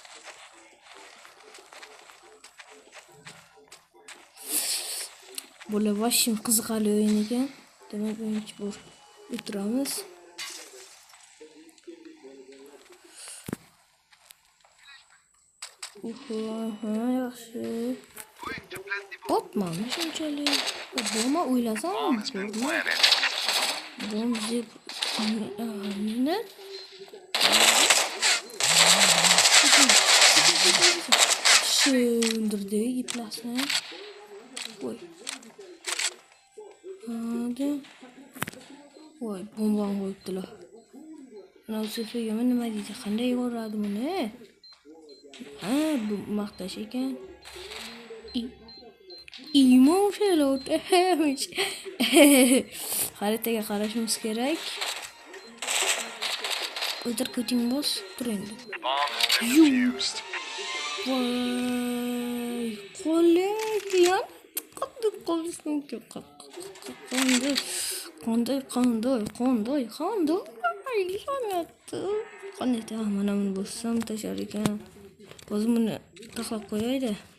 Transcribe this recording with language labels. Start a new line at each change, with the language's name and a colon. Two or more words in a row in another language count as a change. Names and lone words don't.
Uzbek: Bular vashim qiziqarli o'yin ekan. Demak, birinchi bor o'tiramiz. Yaxshi. Hopman, shunchalik. Boma o'ylasam,
English: Bomb has been planted.
Uzbek: Bomb deb nima?
Turkish: Öldürdü iplasini.
Uzbek: Voy. Hadi. Voy, bombani qo'yibdilar. Mana seferga nima deydi? Qanday yoradi buni? Bu maqtash ekan.
English: Emotional damage.
Uzbek: Xaritaga qarashimiz kerak. O'tir ko'ting boss, tur endi.
English: Bomb has been defused.
Uzbek: Voy, qo'lim qanday qolish mumkin? Qanday la'nati. Qanday mana buni bo'lsam tashar ekan. O'zim buni taxlab qo'yaydi.